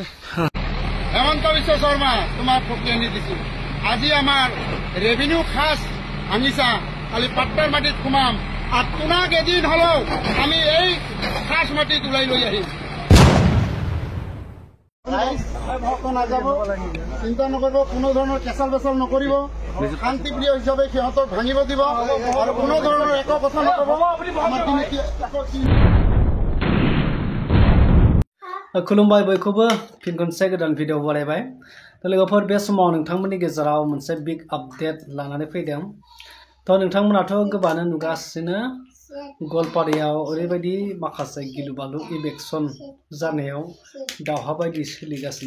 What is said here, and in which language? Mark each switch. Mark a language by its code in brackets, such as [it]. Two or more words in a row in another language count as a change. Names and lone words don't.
[as] হেমন্ত বিশ্ব শৰ্মা তোমাক ফকি আনি দিছো আজি আমাৰ ৰেভিনিউ খাস ভাঙিছা কালি পাট্টাৰ মাটিত সোমাম আৰু তোমাক এদিন হলেও আমি এই খাস মাটিত ওলাই লৈ আহিম চিন্তা নকৰিব কোনো ধৰণৰ কেঁচাল বেচাল নকৰিব শান্তিপ্ৰিয় হিচাপে সিহঁতক ভাঙিব দিব আৰু কোনো ধৰণৰ একো কথা নকব [brx] खुलुमबाय बयखौबो फिन खनसे गोदान भिडिअ बरायबाय लोगोफोर बे समाव नोंथांमोननि गेजेराव मोनसे [en] big update [brx] लानानै फैदों नोंथांमोनाथ' गोबानो नुगासिनो गवालपारायाव ओरैबायदि माखासे गिलु-बालु इलेक्शन जानायाव दावहा बायदि सोलिगासिनो